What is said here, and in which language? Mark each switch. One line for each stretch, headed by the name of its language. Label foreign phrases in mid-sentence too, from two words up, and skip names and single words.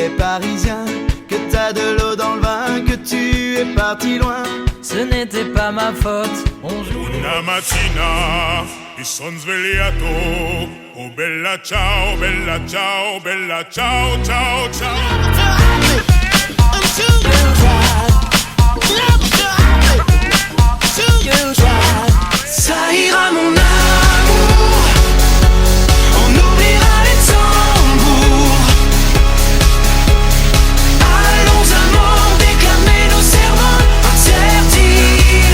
French: parisien, que t'as de l'eau dans le vin, que tu es parti loin. Ce n'était pas ma faute. On joue.
Italian: Una mattina mi son svegliato. Oh bella ciao, bella ciao, bella ciao, ciao, ciao.
French: Ça ira mon amour, on oubliera les tambours. Allons amants déclamer nos serments interdits.